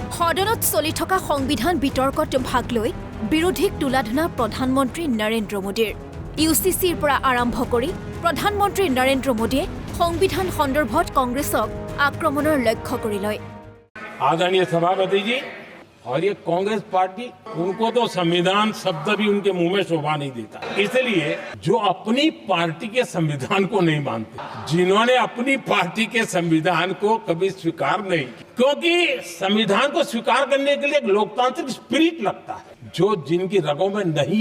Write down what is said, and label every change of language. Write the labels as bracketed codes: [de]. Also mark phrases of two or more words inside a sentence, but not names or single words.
[as] সদনত চলি থকা সংবিধান বিতৰ্কত ভাগ লৈ বিৰোধীক তুলাধনা প্ৰধানমন্ত্ৰী নৰেন্দ্ৰ মোদীৰ ইউচিচিৰ পৰা আৰম্ভ কৰি প্ৰধানমন্ত্ৰী নৰেন্দ্ৰ মোদীয়ে সংবিধান সন্দৰ্ভত কংগ্ৰেছক আক্ৰমণৰ লক্ষ্য কৰি লয়। [hi] आदरणीय सभापति जी, और ये कांग्रेस पार्टी, उनको तो संविधान शब्द भी उनके मुंह में शोभा नहीं देता। इसलिए जो अपनी पार्टी के संविधान को नहीं मानते, जिन्होंने अपनी पार्टी के संविधान को कभी स्वीकार नहीं, क्योंकि संविधान को स्वीकार करने के लिए एक लोकतांत्रिक स्पिरिट लगता है, जो जिनकी रगों में नहीं।